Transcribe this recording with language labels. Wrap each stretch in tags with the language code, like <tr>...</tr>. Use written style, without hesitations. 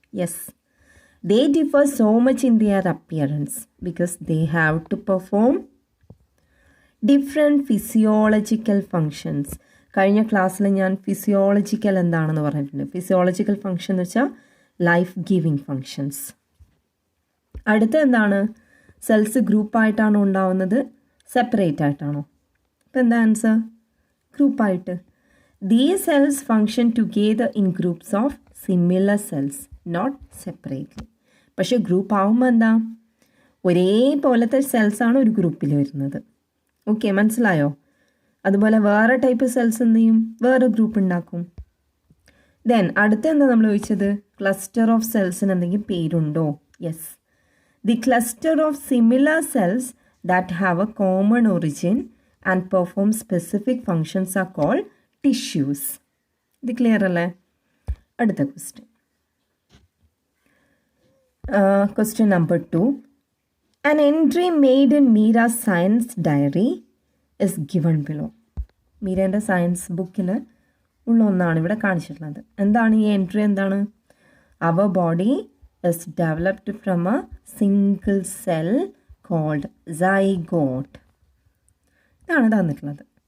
<en>Yes, they differ so much in their appearance because they have to perform different physiological functions.</en> <ml>കഴിഞ്ഞ ക്ലാസ്സിൽ ഞാൻ physiological എന്താണെന്ന് പറഞ്ഞിട്ടുണ്ട്. Physiological function എന്ന് വെച്ചാൽ ലൈഫ് ഗിവിങ് ഫങ്ഷൻസ്. അടുത്ത എന്താണ്? സെൽസ് ഗ്രൂപ്പായിട്ടാണോ ഉണ്ടാവുന്നത്, സെപ്പറേറ്റ് ആയിട്ടാണോ? ഇപ്പം എന്താ ആൻസർ? ഗ്രൂപ്പായിട്ട്.</ml> <en>These cells function together in groups of similar cells, not separately.</en> <ml>പക്ഷേ ഗ്രൂപ്പ് ആവുമ്പോൾ എന്താ? ഒരേപോലത്തെ സെൽസാണ് ഒരു ഗ്രൂപ്പിൽ വരുന്നത്. ഓക്കെ, മനസ്സിലായോ? അതുപോലെ വേറെ ടൈപ്പ് സെൽസ് എന്ത് ചെയ്യും? വേറെ ഗ്രൂപ്പ് ഉണ്ടാക്കും. ദെൻ അടുത്ത എന്താ നമ്മൾ ചോദിച്ചത്? ക്ലസ്റ്റർ ഓഫ് സെൽസിന് എന്തെങ്കിലും പേരുണ്ടോ?</ml> <en>Yes, the cluster of similar cells that have a common origin and perform specific functions are called tissues.</en> <ml>ഇത് ക്ലിയർ അല്ലേ? അടുത്ത question.</ml> <en>Question number 2. An entry made in Meera's science diary is given below.</en> <ml>മീരേൻ്റെ science ബുക്കിൽ ഉള്ള ഒന്നാണ് ഇവിടെ കാണിച്ചിട്ടുള്ളത്. എന്താണ് ഈ എൻട്രി? എന്താണ്?</ml> <en>Our body is developed from a single cell called zygote.</en> <ml>ഇതാണ് തന്നിട്ടുള്ളത്.</ml>